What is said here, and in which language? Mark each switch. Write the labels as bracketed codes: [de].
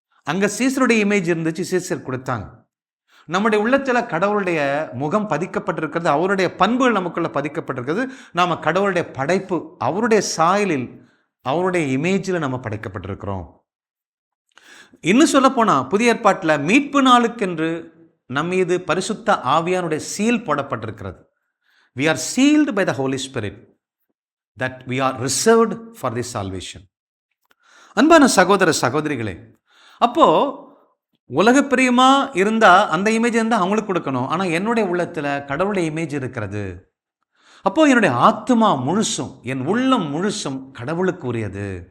[ta] அங்கே சீசருடைய இமேஜ் இருந்துச்சு, சீசர் கொடுத்தாங்க. நம்முடைய உள்ளத்தில் கடவுளுடைய முகம் பதிக்கப்பட்டிருக்கிறது, அவருடைய பண்புகள் நமக்குள்ள பதிக்கப்பட்டிருக்கிறது. நாம் கடவுளுடைய படைப்பு, அவருடைய சாயலில், அவருடைய இமேஜில் நம்ம படைக்கப்பட்டிருக்கிறோம். இன்னும் சொல்ல போனால் புதிய ஏற்பாட்டில் மீட்பு நாளுக்கென்று நம் மீது பரிசுத்த ஆவியானுடைய சீல் போடப்பட்டிருக்கிறது. [en] We are sealed by the Holy Spirit that we are reserved for this salvation. [ta] அன்பான சகோதர சகோதரிகளே, அப்போ உலக பிரியமா இருந்தா அந்த இமேஜ் இருந்தால் அவங்களுக்கு கொடுக்கணும். ஆனால் என்னுடைய உள்ளத்தில் கடவுளுடைய இமேஜ் இருக்கிறது. அப்போ என்னுடைய ஆத்மா முழுசும், என் உள்ளம் முழுசும் கடவுளுக்கு உரியது.